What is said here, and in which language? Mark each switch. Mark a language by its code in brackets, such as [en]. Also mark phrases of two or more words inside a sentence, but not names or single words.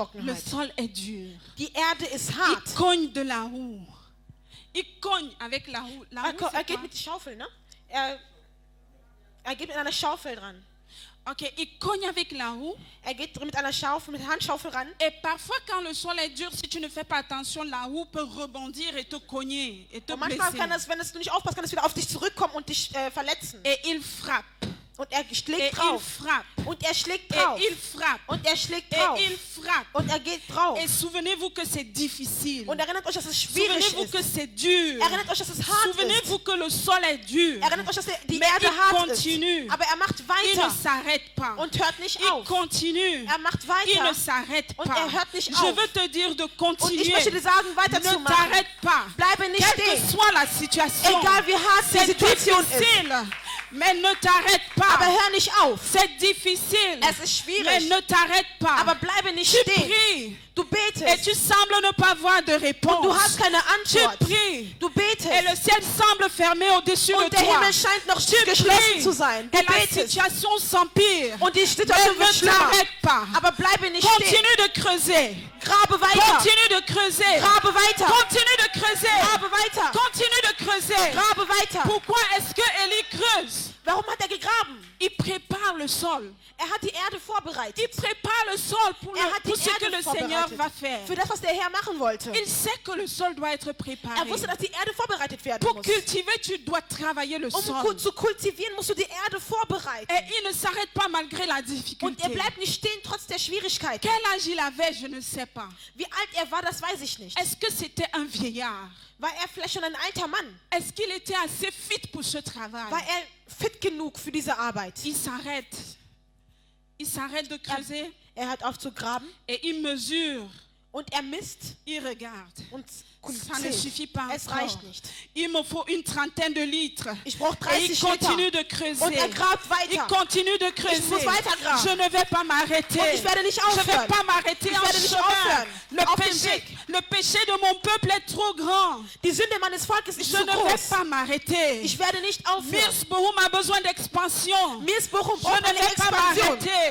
[fr] Le [de] Trockenheit, [fr] sol est dur. [de] die Erde ist [fr] Il [de] hart. [fr] cogne de la roue. Il cogne avec la roue. La roue, c'est [de] geht [fr] quoi? [de] mit der Schaufel, ne? Er geht mit einer Schaufel dran. [fr] Ok, il cogne avec la roue. [de] Er geht mit einer Schaufel, mit der Handschaufel ran. [fr] Et parfois, quand le sol est dur, si tu ne fais pas attention, la roue peut rebondir et te cogner et te [de] Und manchmal kann [fr] blesser. [de] es, wenn du nicht aufpasst, kann es wieder auf dich zurückkommen und dich verletzen. [fr] Et il frappe. [de] Und er [fr] Et [de] schlägt [fr] il [de] drauf. [fr] frappe. [de] Und er schlägt [fr] Et [de] drauf. [fr] il frappe. [de] Und er schlägt [fr] Et [de] drauf. [fr] il frappe. [de] Und er geht drauf. [fr] Et souvenez-vous que c'est difficile. [de] Und erinnert euch, dass es schwierig [fr] Souvenez-vous que [de] ist. [fr] c'est dur. [de] Erinnert euch, dass es hart ist. [fr] Souvenez-vous que le sol est dur. [de] Erinnert euch, dass die [fr] Mais [de] Erde [fr] il [de] hart [fr] continue. [de] ist. Aber er macht [fr] Il [de] weiter [fr] ne s'arrête pas. [de] und hört nicht [fr] Il [de] auf. [fr] continue. [de] Er macht [fr] Il [de] weiter [fr] ne s'arrête [de] und [fr] pas. [de] er hört nicht [fr] Je [de] auf. [fr] veux te dire de [de] Und ich [fr] continuer. [de] möchte dir sagen, [fr] Ne [de] weiterzumachen. [fr] t'arrête pas. [de] Bleibe nicht [fr] Quelle que [de] stehen. [fr] soit la situation, [de] Egal wie hart die [fr] c'est [de] Situation ist. [fr] difficile, mais ne t'arrête [de] Aber [fr] pas. [de] hör nicht auf. [fr] C'est difficile, [de] Es ist [fr] mais [de] schwierig. [fr] ne t'arrête [de] Aber [fr] pas. [de] bleibe nicht [fr] Tu [de] stehen. [fr] pries [de] Du [fr] et [de] betest. [fr] tu sembles ne pas avoir de [de] Und du [fr] réponse. [de] hast keine [fr] Tu [de] Antwort. [fr] pries [de] Du [fr] et [de] betest. [fr] le ciel semble fermé au-dessus de [de] Und der [fr] toi. [de] Himmel scheint noch [fr] Tu [de] geschlossen [fr] pries [de] zu sein. Du [fr] et la [de] betest. [fr] situation s'empire. [de] Und die [fr] Mais [de] Situation wird [fr] ne [de] schlimmer. [fr] t'arrête pas. [de] Aber bleibe nicht stehen. [fr] Continue de creuser. [de] Grabe weiter. [fr] Continue de creuser. [de] Grabe weiter. [fr] Continue de creuser. [de] Grabe weiter. [fr] Continue de creuser. [de] Grabe weiter. [fr] Pourquoi est-ce que Élie creuse? [de] Warum hat er gegraben? [fr] Il prépare le sol. [de] Er hat die Erde [fr] Il [de] vorbereitet. [fr] prépare le sol pour, [de] Er hat [fr] pour [de] die [fr] ce que [de] Erde [fr] le Seigneur [de] vorbereitet. [fr] va faire. [de] Für das, was der Herr machen wollte. [fr] Il sait que le sol doit être préparé. [de] Er wusste, dass die Erde vorbereitet werden [fr] Pour [de] muss. [fr] cultiver, tu dois travailler le [de] Um [fr] sol. [de] zu kultivieren, musst du die Erde vorbereiten. [fr] Et il ne s'arrête pas malgré la [de] Und [fr] difficulté. [de] er bleibt nicht stehen, trotz der Schwierigkeiten. [fr] Quel âge il avait, je ne sais pas. [de] Wie alt er war, das weiß ich nicht. [fr] Est-ce que c'était un vieillard? [de] War er vielleicht schon ein alter Mann? [fr] Est-ce qu'il était assez fit pour ce travail? [de] War er fit genug für diese Arbeit? [fr] Il s'arrête. Il s'arrête de creuser [de] Er hört auf zu graben [fr] et il mesure. [de] und er misst [fr] Il regarde. [de] und [fr] Ça ne [de] zählt. [fr] suffit pas [de] Es [fr] encore. [de] reicht nicht. [fr] Il me faut une trentaine de litres. [de] Ich brauche [fr] Et il [de] 30 [fr] continue [de] Liter. [fr] de creuser. [de] Und er grabt [fr] Il [de] weiter. [fr] continue de [de] Ich [fr] creuser. [de] muss weiter graben. [fr] Je ne vais pas m'arrêter. [de] Und ich werde nicht [fr] Je ne vais [de] aufhören. [fr] pas m'arrêter [de] Ich [fr] en [de] werde nicht [fr] chemin. [de] aufhören. Auf dem Weg. [fr] Le péché de mon peuple est trop grand. [de] Die Sünde meines Volkes ist [fr] Je [de] zu [fr] ne vais [de] groß. [fr] pas m'arrêter. [de] Ich werde nicht aufhören. [fr] Mirsbohum a besoin d'expansion. [de] Mirsbochum [fr] Je [de] braucht [fr] ne [de] eine [fr] vais pas [de] Expansion. [fr] m'arrêter.